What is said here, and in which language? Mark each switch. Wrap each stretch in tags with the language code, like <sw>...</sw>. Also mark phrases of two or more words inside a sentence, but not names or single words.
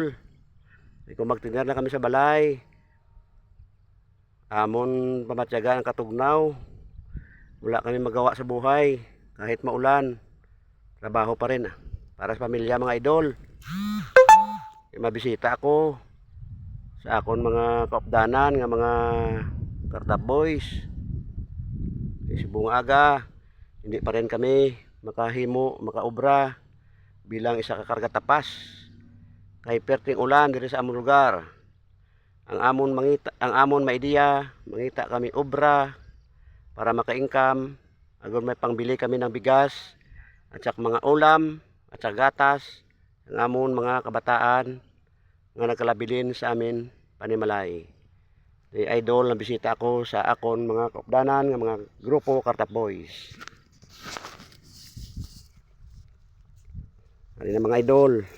<hil>Kung magtinda na kami sa balay, amon pamatyaga ang katugnaw, wala kami magawa sa buhay.</hil> <tl>Kahit maulan, trabaho pa rin para sa pamilya mga idol.</tl> <hil>Mabisita ako sa akon mga kaupdanan nga mga kartap boys. Subong aga, hindi pa rin kami makahimo, makaobra bilang isa ka karga tapas. Kay perting ulan diri sa among lugar. Ang amon maidiya, mangita kami obra para maka-income, agon may pangbili kami</hil> <tl>ng bigas at saka mga ulam at saka gatas</tl> <hil>ang amon mga kabataan nga nagkalabilin sa amin panimalay. Di idol na bisita ako sa akon mga kaupdanan nga mga grupo Kartap Boys. Ano na mga idol?</hil>